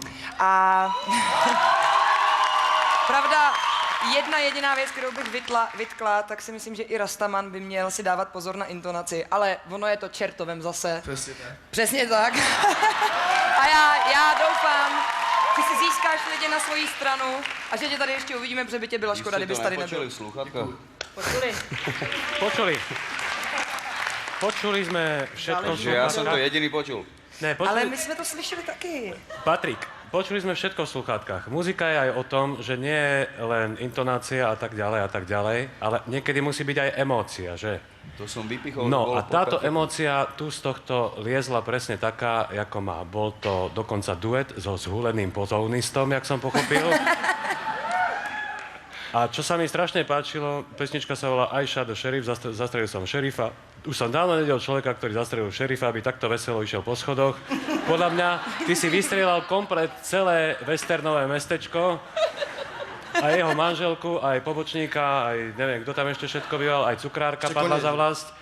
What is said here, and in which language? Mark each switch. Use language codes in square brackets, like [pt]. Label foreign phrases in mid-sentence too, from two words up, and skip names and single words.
[cs] A pravda, jedna jediná věc, kterou bych vytkla, tak si myslím, že i Rastaman by měl si dávat pozor na intonaci, ale ono je to čertovem zase. Přesně tak. Přesně tak. A já doufám, že si získáš lidi na svoji stranu a že tě tady ještě uvidíme, protože by tě byla škoda, kdybys tady nebyl. [sk] Počuli sme všetko v Že ja som to sluchátkach. jediný počul. [cs] Ne, Ale my jsme to slyšeli taky. [sk] Patrik, počuli sme všetko v sluchátkach. Muzika je aj o tom, že nie je len intonácia a tak ďalej, ale niekedy musí byť aj emócia, že? To som vypichol. No bolo a táto po kafe. emócia tu z tohto liezla presne taká, ako má. Bol to dokonca duet so zhuleným pozónistom, jak som pochopil. A čo sa mi strašne páčilo, pesnička sa volá I shot the sheriff, zastrelil som šerifa. Už som dávno nevidel človeka, ktorý zastrelil šerifa, aby takto veselo išiel po schodoch. Podľa mňa, ty si vystrelal komplet celé westernové mestečko, aj jeho manželku, aj pobočníka, aj neviem, kto tam ešte všetko býval, aj cukrárka padla za vlast.